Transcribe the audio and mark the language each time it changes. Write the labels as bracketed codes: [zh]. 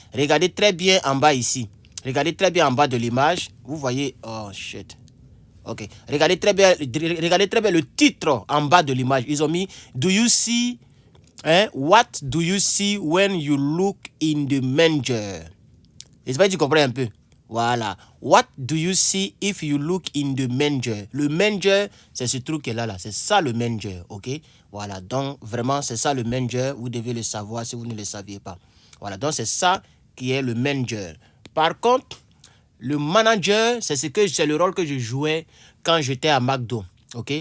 [fr] Regardez très bien en bas ici. Regardez très bien en bas de l'image. Vous voyez, [en] oh shit. [fr] Ok, regardez très bien le titre en bas de l'image. Ils ont mis, [en] do you see, what do you see when you look in the manger? [fr] J'espère que tu comprends un peu. Voilà. [en] What do you see if you look in the manger? [fr] Le manger, c'est ce truc qui est là. C'est ça le manger, ok? Voilà. Donc, vraiment, c'est ça le manger. Vous devez le savoir si vous ne le saviez pas. Voilà. Donc, c'est ça qui est le manger. Par contre, le manager, c'est le rôle que je jouais quand j'étais à McDo. Ok?